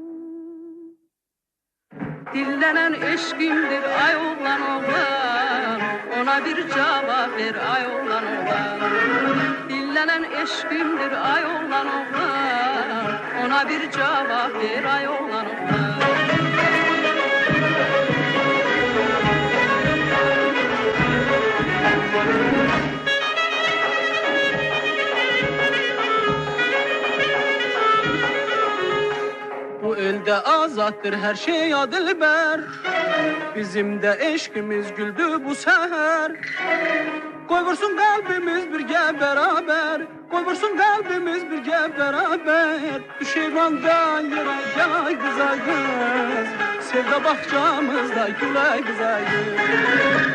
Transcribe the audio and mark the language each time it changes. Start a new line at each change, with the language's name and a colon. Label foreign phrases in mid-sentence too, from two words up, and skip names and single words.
Azerbaijani: Dillənən eşqimdir ay oğlan oğlan, Ona bir cavab ver ay oğlan oğlan. Dillənən eşqimdir ay oğlan oğlan, Ona bir cavab ver ay oğlan oğlan.
Turkish: Bu elde azattır her şey ya dilber, Bizim de eşkimiz güldü bu seher.
Azerbaijani: Qoy vursun qəlbimiz birgə bərabər, qoy vursun qəlbimiz birgə bərabər. Düş eyvandan yerə gəl ay qız ay qız, sevda bağçamızda gül ay qız ay qız.